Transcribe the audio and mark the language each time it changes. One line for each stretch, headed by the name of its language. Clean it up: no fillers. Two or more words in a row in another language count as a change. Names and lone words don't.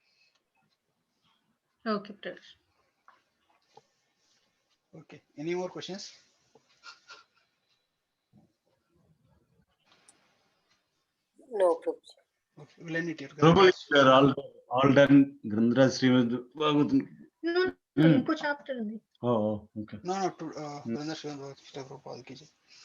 English: Okay, Prash. Okay. Any more questions? No, Prabhuji. Okay. We'll end it here. Prabhu, we are all done. Grindra Srimad Bhagavatam. No,
Telugu: ఇంకో చాప్టర్ ఉంది.
English: Oh, okay. No, Grindra Srimad Bhagavad Gita Prabhupada
Hindi: की जय.